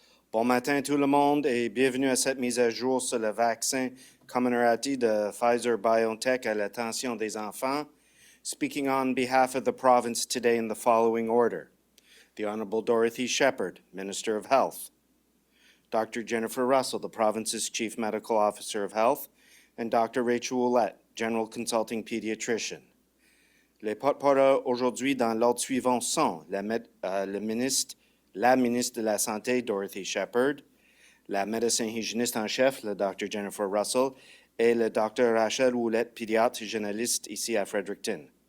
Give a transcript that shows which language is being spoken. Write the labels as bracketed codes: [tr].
[fr] Bon matin tout le monde et bienvenue à cette mise à jour sur le vaccin Comirnaty de Pfizer-BioNTech à l'attention des enfants. [en] Speaking on behalf of the province today in the following order: the Honorable Dorothy Shephard, Minister of Health; Dr. Jennifer Russell, the province's Chief Medical Officer of Health; and Dr. Rachel Ouellette, General Consulting Pediatrician. [fr] Les porte-parole aujourd'hui dans l'ordre suivant sont la ministre de la Santé, Dorothy Shephard, la médecin hygiéniste en chef, le Dr. Jennifer Russell, et le Dr. Rachel Ouellette, pédiatre généraliste ici à Fredericton.